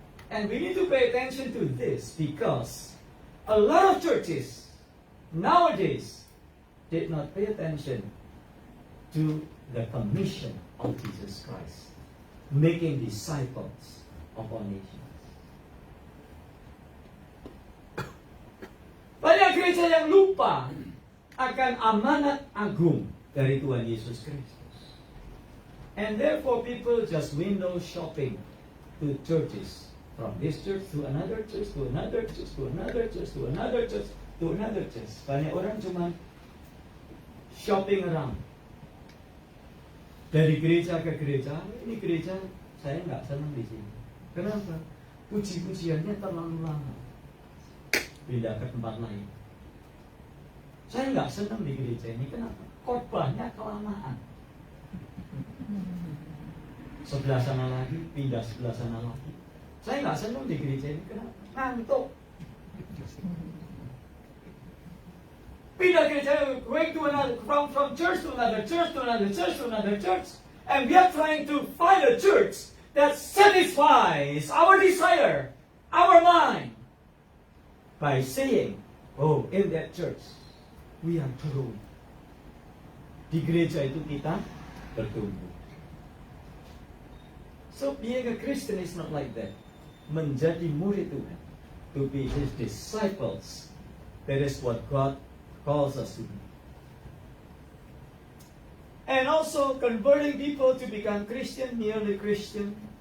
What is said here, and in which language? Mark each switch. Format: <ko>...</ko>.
<en>And we need to pay attention to this because a lot of churches nowadays did not pay attention to the commission of Jesus Christ, making disciples of all nations.</en> <id>Banyak gereja yang lupa akan amanat agung dari Tuhan Yesus Kristus.</id> <en>And therefore people just window shopping to churches. From this church to another church, to another church, to another church, to another church, to another church.</en> <id>Banyak orang cuma shopping around. Dari gereja ke gereja, ini gereja saya nggak senang di sini. Kenapa? Puji-pujiannya terlalu lama. Pindah ke tempat lain. Saya nggak senang di gereja ini. Kenapa? Khotbahnya kelamaan. Sebelah sana lagi, pindah sebelah sana lagi. Saya nggak senang di gereja ini. Kenapa? Ngantuk. Pindah gereja,</id> <en>going to another, from church to another church, to another church, to another church. And we are trying to find a church that satisfies our desire, our mind, by saying, oh, in that church, we are growing.</en> <id>Di gereja itu kita bertumbuh.</id> <en>So being a Christian is not like that.</en> <id>Menjadi murid Tuhan,</id> <en>to be His disciples, that is what God calls us to be. And also converting people to become Christian, merely Christian.</en>